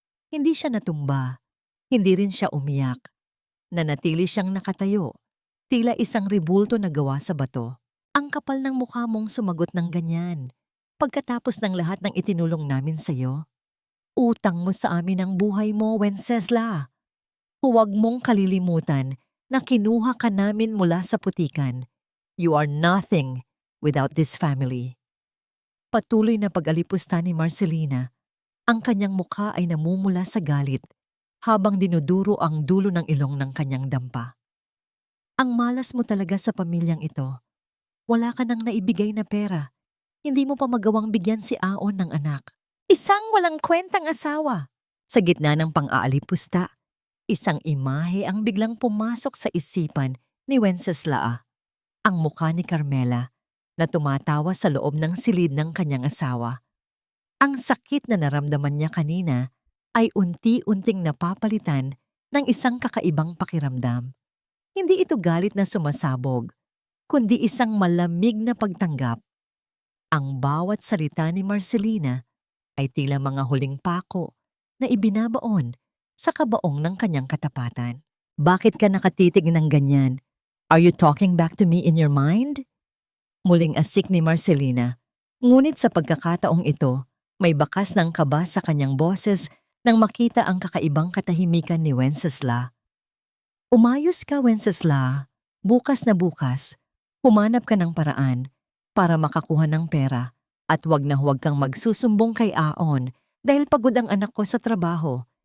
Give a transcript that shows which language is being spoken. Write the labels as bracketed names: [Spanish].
[Filipino] Hindi siya natumba, hindi rin siya umiyak. Nanatili siyang nakatayo, tila isang ribulto na gawa sa bato. Ang kapal ng mukha mong sumagot ng ganyan. Pagkatapos ng lahat ng itinulong namin sa'yo, utang mo sa amin ang buhay mo, Wencesla. Huwag mong kalilimutan na kinuha ka namin mula sa putikan. [English] You are nothing without this family. [Filipino] Patuloy na pag-alipusta ni Marcelina. Ang kanyang mukha ay namumula sa galit habang dinuduro ang dulo ng ilong ng kanyang dampa. Ang malas mo talaga sa pamilyang ito. Wala ka nang naibigay na pera. Hindi mo pa magawang bigyan si Aon ng anak. Isang walang kwentang asawa. Sa gitna ng pang-aalipusta, isang imahe ang biglang pumasok sa isipan ni Wencesla. Ang mukha ni Carmela na tumatawa sa loob ng silid ng kanyang asawa. Ang sakit na naramdaman niya kanina ay unti-unting napapalitan ng isang kakaibang pakiramdam. Hindi ito galit na sumasabog, kundi isang malamig na pagtanggap. Ang bawat salita ni Marcelina ay tila mga huling pako na ibinabaon sa kabaong ng kanyang katapatan. Bakit ka nakatitig ng ganyan? [English] Are you talking back to me in your mind? [Filipino] Muling asik ni Marcelina, ngunit sa pagkakataong ito, may bakas ng kaba sa kanyang boses nang makita ang kakaibang katahimikan ni Wencesla. Umayos ka, Wencesla. Bukas na bukas, humanap ka ng paraan para makakuha ng pera at huwag na huwag kang magsusumbong kay Aon dahil pagod ang anak ko sa trabaho.